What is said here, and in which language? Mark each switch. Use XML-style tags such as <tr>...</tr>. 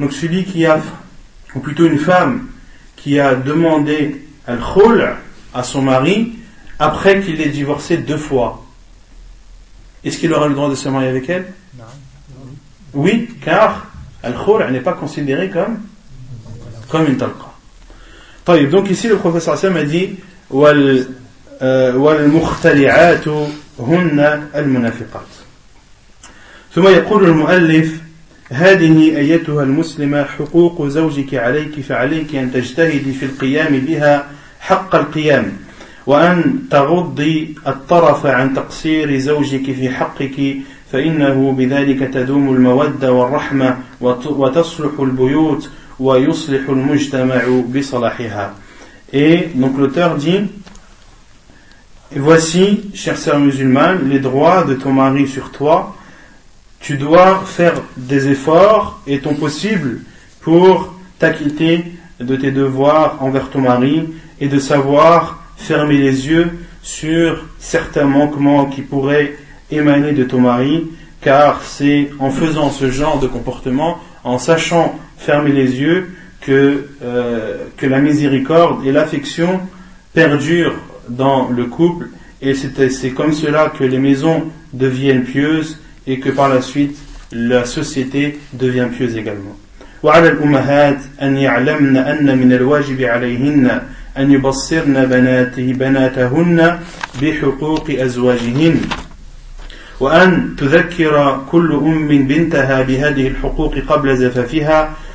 <fr>Donc celui qui a, ou plutôt une femme qui a demandé al-khul à son mari après qu'il l'ait divorcé deux fois, est-ce qu'il aura le droit de se marier avec elle ? Non. Oui, car al-khul n'est pas considéré comme une talqa. Donc ici le professeur Hassan a dit</fr> <ar>والمختلعات هن المنافقات. ثم يقول المؤلف هذه أيتها المسلمة حقوق زوجك عليك فعليك أن تجتهدي في القيام بها حق القيام وأن تغضي الطرف عن تقصير زوجك في حقك فإنه بذلك تدوم المودة والرحمة وتصلح البيوت ويصلح المجتمع بصلاحها.</ar> <fr>Et donc l'auteur dit, voici, chère sœur musulmane, les droits de ton mari sur toi. Tu dois faire des efforts et ton possible pour t'acquitter de tes devoirs envers ton mari et de savoir fermer les yeux sur certains manquements qui pourraient émaner de ton mari, car c'est en faisant ce genre de comportement, en sachant fermer les yeux, que la miséricorde et l'affection perdurent dans le couple, et c'est comme cela que les maisons deviennent pieuses et que par la suite la société devient pieuse également.</fr> <ar>وعلى الأمهات أن يعلمن أن من الواجب عليهن أن يبصرن بناتهن بحقوق أزواجهن وأن تذكر كل أم بنتها بهذه الحقوق قبل زفافها.</ar>